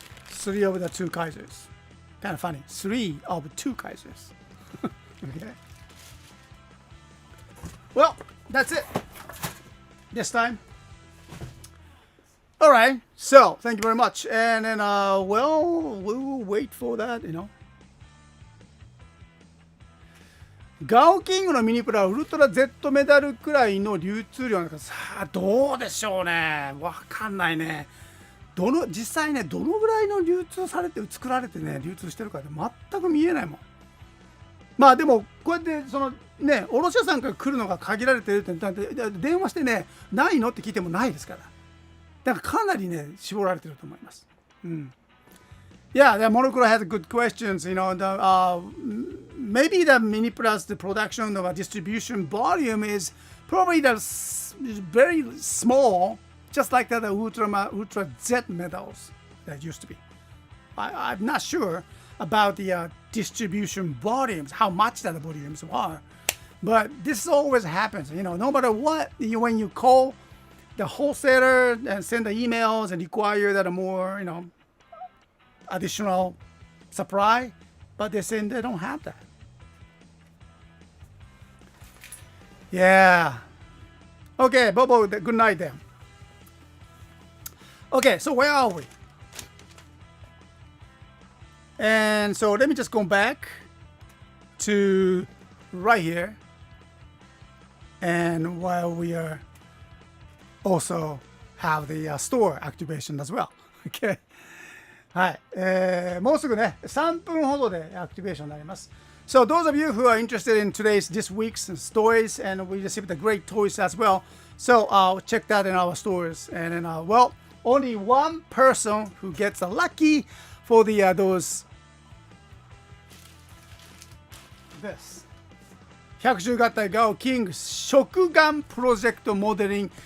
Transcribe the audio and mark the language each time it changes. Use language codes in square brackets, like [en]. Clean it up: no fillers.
[en] 3 of the 2 Kaisers. Kind of funny. 3 of 2 Kaisers. Okay. Well, that's it. This time. All right. So, thank you very much. And then, well, we will wait for that, you know. [ja] ガオキングのミニプラウルトラ Z メダルくらいの流通量なんかさあどうでしょうね。わかんないね。実際ねどのぐらいの流通されて作られてね流通してるかって全く見えないもん。まあでもこうやってそのね卸屋さんから来るのが限られてるって電話してねないのって聞いてもないですから。だからかなりね絞られてると思います。うん。 [en] Yeah, the Monocro has good questions. You know, maybe the Mini Plus, the production of a distribution volume is probably very small, just like the Ultra Z medals that used to be. I'm not sure about the distribution volumes, how much that the volumes are, but this always happens. You know, no matter what, when you call the wholesaler and send the emails and require that a more, you know, additional supply, but they're saying they don't have that. Yeah. Okay, Bobo, good night then. Okay, so where are we? And so let me just go back to right here. And while we are also have the store activation as well. Okay. [ja] はい、もうすぐね3分ほどでアクティベーションになります。 [en] So those of you who are interested in this week's toys, and we received the great toys as well. So check that in our stores. And then well, only one person who gets lucky for the this 110型 Gao King 食玩 Project Modeling.